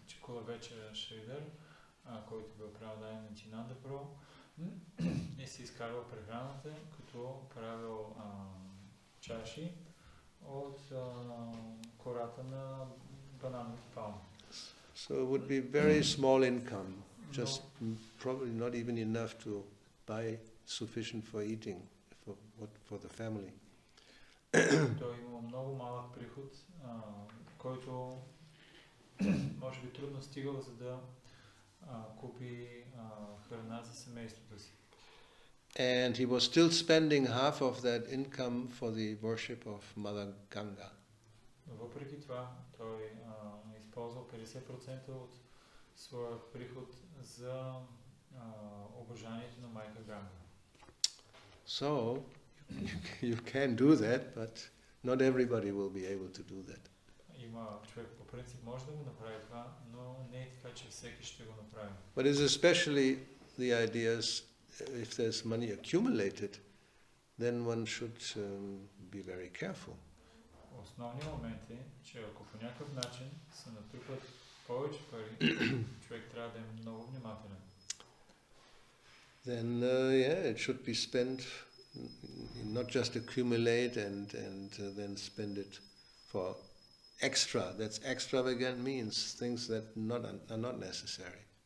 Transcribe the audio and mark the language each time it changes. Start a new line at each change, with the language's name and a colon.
Bulgarian: Kolavecha Sridhar, който бил правил на Чинанда Про, и си изкарвал прехраната, като правил чаши от кората на банановите палми.
English: So it would be very small income, just probably not even enough to buy sufficient for eating for the family.
Bulgarian: Той има много малък приход, който може би трудно стигал, за да купи храна за семейството си.
English: And he was still spending half of that income for the worship of Mother Ganga.
Bulgarian: Въпреки това, той използвал 50% от своя приход за обожанието на майка Ганга.
English: So, you can do that, but not everybody will be able to do that.
Bulgarian: Има човек по принцип може да го направи това, но не е така, че всеки ще го направи.
English: But it's especially the ideas, if there's money accumulated, then one should be very careful.
Bulgarian: Основният момент е, че ако по някакъв начин се натрупат повече пари, човек трябва да е много внимателен.
English: Then it should be spent, not just accumulate and then spend it for extra. That's extravagant means things that are not necessary.